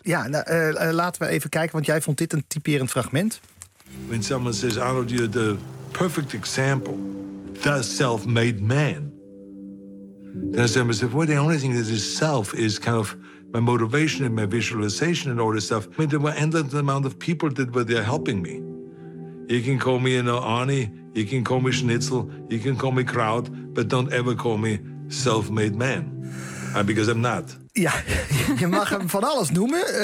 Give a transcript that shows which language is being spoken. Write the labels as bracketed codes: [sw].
[nl] Ja, laten we even kijken, want jij vond dit een typerend fragment. [en] When someone says, Arnold, you're the perfect example, the self-made man. Then someone says, well, the only thing that is self is kind of my motivation and my visualization and all this stuff. I mean, there were endless amount of people that were there helping me. You can call me Arnie, you can call me Schnitzel, you can call me Kraut, but don't ever call me self-made man. Because I'm not. [nl] Ja, je mag hem van alles noemen.